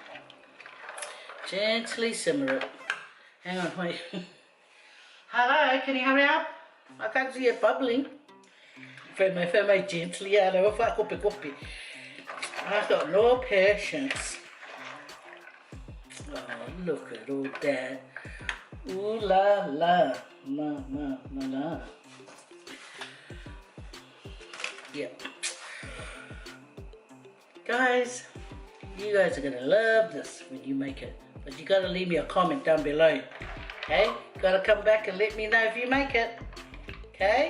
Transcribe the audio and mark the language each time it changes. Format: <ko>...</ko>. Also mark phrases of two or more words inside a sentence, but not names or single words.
<en>Gently simmer it. Hang on, wait. Hello, can you hurry up? I can't see it bubbling. Whamai gently, I know if I copy. I've got no patience. Oh, look at all that. Ooh la la. La. Yep. Guys, you guys are gonna love this when you make it. But you gotta leave me a comment down below. Okay? Gotta come back and let me know if you make it. Okay?</en>